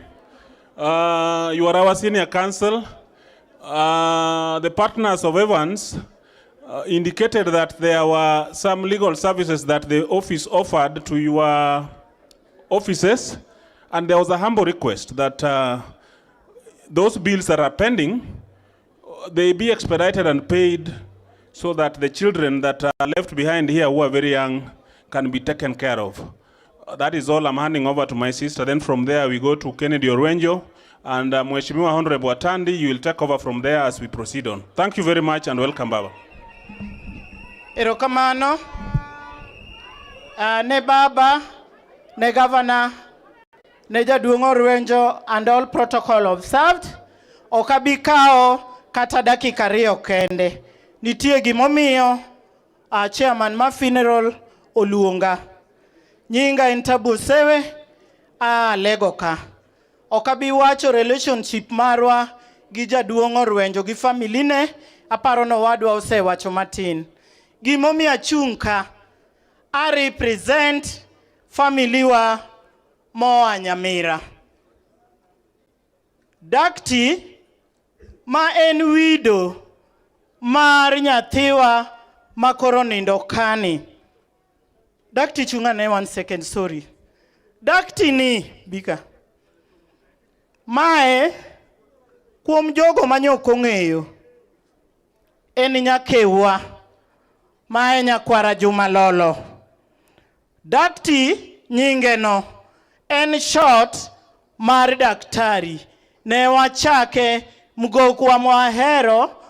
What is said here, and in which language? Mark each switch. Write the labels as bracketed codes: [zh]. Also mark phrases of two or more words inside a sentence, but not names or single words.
[en] You are our Senior Counsel. The partners of Evans indicated that there were some legal services that the office offered to your offices, and there was a humble request that those bills that are pending, they be expedited and paid so that the children that are left behind here who are very young can be taken care of. That is all. I'm handing over to my sister. Then from there we go to Kennedy Orwenjo, and Mheshimiwa Honorable Atandi, you will take over from there as we proceed on. Thank you very much and welcome, Baba. [luo] Erokamano, ne Baba, ne Governor, ne Jaduong' Orwenjo, [en] and all protocol observed. [luo] Okabikao kata dakika ariyo kende. Nitie gimomiyo chairman ma funeral oluonga. Nyinga en Tabu Osewe, lego ka. Okabi wacho relationship marwa gi Jaduong' Orwenjo gi family ne, aparo no wadwa osewacho matin. Gimomiyo achung' ka, [en] I represent family [luo] wa moa Nyamira. Dakti ma en widow mar nyathiwa makoro nindo kani. Dakti chunga ne 1 [en] second, sorry. [luo] Dakti ni, bika. Mae, kuom jogo manyoko ng'eyo, en nyakewa, mae nyakwara Juma Lolo. Dakti nyinge no, en short mar daktari, ne wachake mgokwa mwahero,